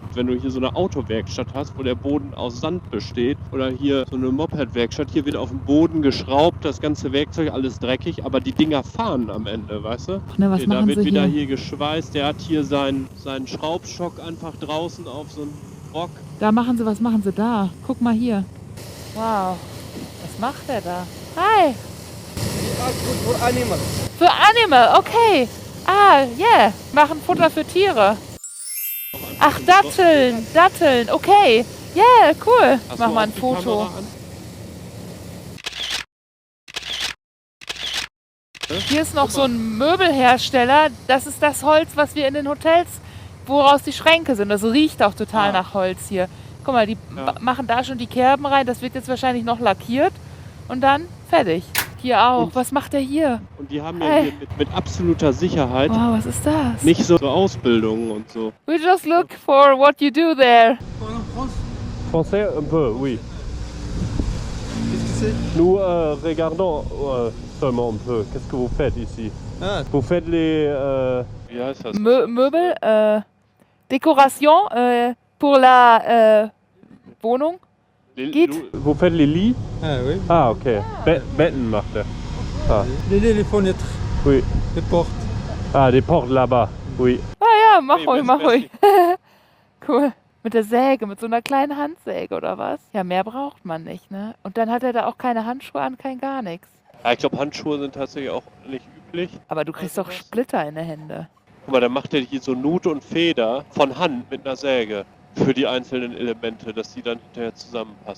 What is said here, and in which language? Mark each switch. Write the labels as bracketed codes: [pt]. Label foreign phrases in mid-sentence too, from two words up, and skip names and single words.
[de] Wenn du hier so eine Autowerkstatt hast, wo der Boden aus Sand besteht, oder hier so eine Moped-Werkstatt, hier wird auf dem Boden geschraubt, das ganze Werkzeug, alles dreckig, aber die Dinger fahren am Ende, weißt du? Na, was Da machen wird sie wieder hier? hier geschweißt, der hat hier seinen Schraubstock einfach draußen auf so einen Rock. Was machen sie da? Guck mal hier. Wow, was macht der da? Hi! [en] For animals. [de] Für Animal, okay. Ah, yeah. Machen Futter für Tiere. Ach, Datteln, okay. [en] Yeah, cool. [de] Hast Mach du mal ein auch die Foto. Kamera an? Hier ist noch so ein Möbelhersteller. Das ist das Holz, was wir in den Hotels, woraus die Schränke sind. Das riecht auch total nach Holz hier. Guck mal, die machen da schon die Kerben rein. Das wird jetzt wahrscheinlich noch lackiert. Und dann fertig. Hier auch. Und- Was macht der hier? Und die haben ja Hey. hier mit absoluter Sicherheit Wow, was ist das? nicht so Ausbildungen und so. [en] We just look for what you do there. [fr] Français un peu, oui. Qu'est-ce que c'est? Nous regardons seulement un peu. Qu'est-ce que vous faites ici? Ah, Vous faites les... [de] Wie heißt das? Möbel, [fr] Décoration pour la Wohnung. Geht. Vous faites les lits? ah oui. [de] Ah, okay. Betten macht er. Ah, [fr] Les fenêtres, oui. les portes. Ah, des portes là-bas. Oui. [de] Ah ja, mach Nee, ruhig, mach merci. ruhig. Cool. Mit der Säge, mit so einer kleinen Handsäge oder was? Ja, mehr braucht man nicht, ne? Und dann hat er da auch keine Handschuhe an, kein gar nichts. Ja, ich glaube, Handschuhe sind tatsächlich auch nicht üblich. Aber du kriegst doch Splitter in der Hände. Guck mal, dann macht er hier so Nut und Feder von Hand mit einer Säge für die einzelnen Elemente, dass die dann hinterher zusammenpassen.